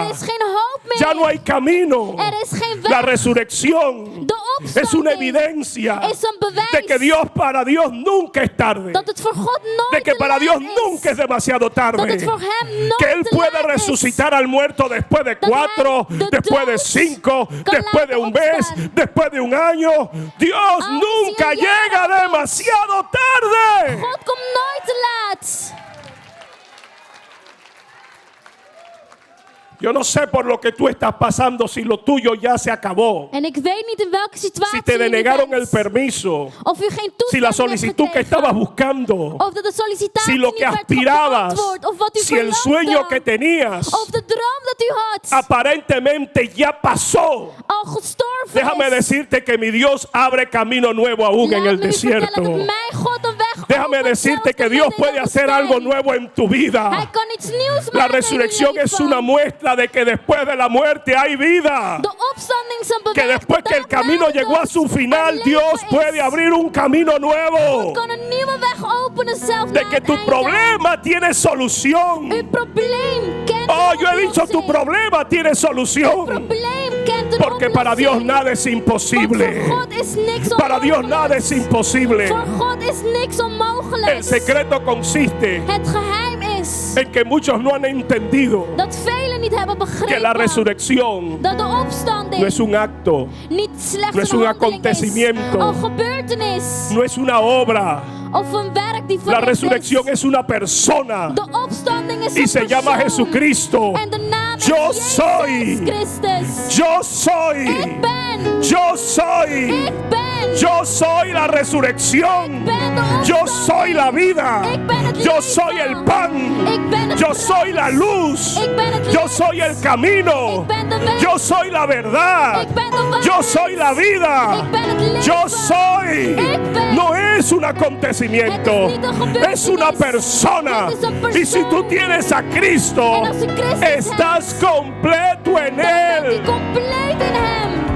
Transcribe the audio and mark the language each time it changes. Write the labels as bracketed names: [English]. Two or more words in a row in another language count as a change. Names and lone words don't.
[Dutch] Er is geen hoop meer. [Spanish] Ya no hay camino. [Dutch] Er is geen weg. [Spanish] La resurrección [Dutch] De [Spanish] es una [Dutch] opstanding [Spanish] evidencia [Dutch] is een bewijs [Spanish] de que para Dios nunca es tarde. [Dutch] dat het voor God nooit [Spanish] De que [Dutch] te [Spanish] para [Dutch] laat [Spanish] Dios [Dutch] is. [Spanish] nunca es demasiado [Dutch] Dat het [Spanish] tarde. [Dutch] voor hem nooit [Spanish] Que Él [Dutch] te [Spanish] puede [Dutch] laat is. [Spanish] resucitar al muerto después de [Dutch] Dat [Spanish] 4, [Dutch] hij de [Spanish] después de [Dutch] dood [Spanish] 5, [Dutch] kan [Spanish] después de [Dutch] laten [Spanish] un mes, [Dutch] opstaan. [Spanish] después de un año. Dios [Dutch] Als [Spanish] nunca [Dutch] hij [Spanish] llega [Dutch] jaren [Spanish] demasiado tarde. [Dutch] God komt nooit te laat. [Spanish] Yo no sé por lo que tú estás pasando si lo tuyo ya se acabó. [Dutch] En ik weet niet in welke situatie [Spanish] Si te [Dutch] u [Spanish] denegaron [Dutch] bent. [Spanish] el permiso. [Dutch] Of u geen [Spanish] Si la [Dutch] toestemming [Spanish] solicitud [Dutch] hebt [Spanish] que estabas [Dutch] gekregen. [Spanish] buscando. [Dutch] Of dat de sollicitatie [Spanish] Si lo [Dutch] niet [Spanish] que [Dutch] werd [Spanish] aspirabas. [Dutch] beantwoord. Of wat u [Spanish] Si el [Dutch] verlangde. [Spanish] sueño que tenías [Dutch] Of de droom dat u had. [Spanish] aparentemente ya pasó. [Dutch] Al gestorven [Spanish] Déjame [Dutch] is. [Spanish] decirte que mi Dios abre camino nuevo aún en [Dutch] Laat [Spanish] el [Dutch] me u vertellen [Spanish] desierto. [Dutch] dat mijn God een weg [Spanish] Déjame [Dutch] opent, [Spanish] decirte [Dutch] zelfs [Spanish] que [Dutch] te [Spanish] Dios [Dutch] midden in [Spanish] puede [Dutch] de [Spanish] hacer [Dutch] woestijn. [Spanish] algo nuevo en tu vida. [Dutch] Hij kan iets nieuws [Spanish] La [Dutch] maken [Spanish] resurrección [Dutch] in uw [Spanish] es [Dutch] leven. [Spanish] una muestra de que después de la muerte hay vida. [Dutch] De opstanding is een [Spanish] Que [Dutch] bewijs [Spanish] después que el [Dutch] dat na [Spanish] camino [Dutch] de [Spanish] llegó a [Dutch] dood [Spanish] su [Dutch] een [Spanish] final, [Dutch] leven [Spanish] Dios [Dutch] is. [Spanish] puede abrir un camino nuevo. [Dutch] kan een nieuwe weg openen zelfs [Spanish] De [Dutch] na [Spanish] que [Dutch] het [Spanish] tu [Dutch] einde. [Spanish] problema tiene solución. [Dutch] Uw probleem kent [Spanish] Oh, [Dutch] een [Spanish] yo he dicho tu [Dutch] oplossing. [Spanish] problema tiene [Dutch] Uw [Spanish] solución. [Dutch] probleem kent een [Spanish] Porque para Dios [Dutch] oplossing. [Spanish] nada es [Dutch] Want [Spanish] imposible. [Dutch] voor God is niks [Spanish] Para Dios [Dutch] onmogelijk. [Spanish] nada es imposible. [Dutch] Voor God is niks [Spanish] El [Dutch] onmogelijk. [Spanish] secreto consiste [Dutch] Het geheim is [Spanish] en que muchos no han entendido [Dutch] dat velen niet hebben [Spanish] que [Dutch] begrepen [Spanish] la resurrección [Dutch] dat de opstanding [Spanish] no es un acto, [Dutch] niet slechts [Spanish] no es [Dutch] een [Spanish] un [Dutch] handeling is, [Spanish] acontecimiento, [Dutch] een gebeurtenis [Spanish] no es una obra. [Dutch] of een werk die [Spanish] La [Dutch] verricht [Spanish] resurrección [Dutch] is. [Spanish] es una persona [Dutch] De opstanding is [Spanish] y [Dutch] een [Spanish] se llama [Dutch] persoon. [Spanish] Jesucristo. [Dutch] En de naam is [Spanish] Yo [Dutch] Jezus [Spanish] soy. [Dutch] Christus. [Spanish] Yo soy, [Dutch] Ik ben. [Spanish] yo soy, [Dutch] Ik ben. [Spanish] yo soy la resurrección. [Dutch] ben de opstanding. [Spanish] Yo soy la vida. [Dutch] Ik ben het [Spanish] Yo [Dutch] leven. [Spanish] soy el pan. [Dutch] Ik ben het [Spanish] Yo [Dutch] brood. [Spanish] soy la luz. [Dutch] Ik ben het [Spanish] Yo [Dutch] licht. [Spanish] soy el camino. [Dutch] Ik ben de weg. [Spanish] Yo soy la verdad. [Dutch] Ik ben de waarheid. [Spanish] Yo soy la vida. [Dutch] Ik ben het leven. [Spanish] Yo soy. [Dutch] Ik ben. [Spanish] No es un acontecimiento. [Dutch] Het is niet een gebeurtenis. [Spanish] Es una persona. [Dutch] Het is een persoon. [Spanish] Y si tú tienes a Cristo, [Dutch] En als je Christus [Spanish] estás completo en [Dutch] Dan bent u [Spanish] Él. [Dutch] compleet in hem.